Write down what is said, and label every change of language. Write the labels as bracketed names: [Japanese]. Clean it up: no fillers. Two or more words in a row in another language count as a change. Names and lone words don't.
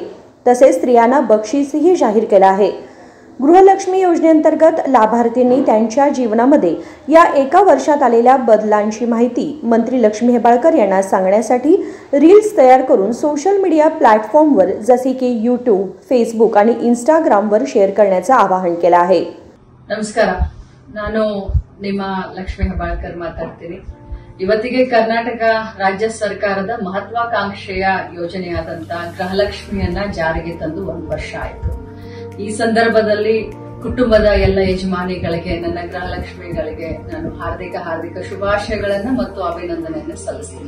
[Marathi] तसेच स्त्रियांना बक्षीसही जाहीर केलं आहे। गृहलक्ष्मी योजनेअंतर्गत लाभार्थींनी त्यांच्या जीवनामध्ये या 1 वर्षात आलेल्या बदलांची माहिती मंत्री लक्ष्मी हेब्बाळकर यांना सांगण्यासाठी रील्स तयार करून [English] social media platformवर [Marathi] जसे की यूट्यूब, फेसबुक आणि इंस्टाग्रामवर शेअर करण्याचं आवाहन केलं आहे। [Kannada] ನಮಸ್ಕಾರ, ನಾನು ನಿಮ್ಮ ಲಕ್ಷ್ಮಿ ಹೆಬ್ಬಾಳ್ಕರ್ ಮಾತಾಡ್ತೀನಿ। ಇವತ್ತಿಗೆ ಕರ್ನಾಟಕ ರಾಜ್ಯ ಸರ್ಕಾರದ ಮಹತ್ವಾಕಾಂಕ್ಷೆಯ ಯೋಜನೆಯಾದಂತ ಗೃಹಲಕ್ಷ್ಮಿಯನ್ನ ಜಾರಿಗೆ ತಂದು 1 ವರ್ಷ ಆಯಿತು। ಈ ಸಂದರ್ಭದಲ್ಲಿ ಕುಟುಂಬದ ಎಲ್ಲ ಯಜಮಾನಿಗಳಿಗೆ, ನನ್ನ ಗೃಹಲಕ್ಷ್ಮಿಗಳಿಗೆ ನಾನು ಹಾರ್ದಿಕ ಶುಭಾಶಯಗಳನ್ನು ಮತ್ತು ಅಭಿನಂದನೆಯನ್ನು ಸಲ್ಲಿಸ್ತೀನಿ।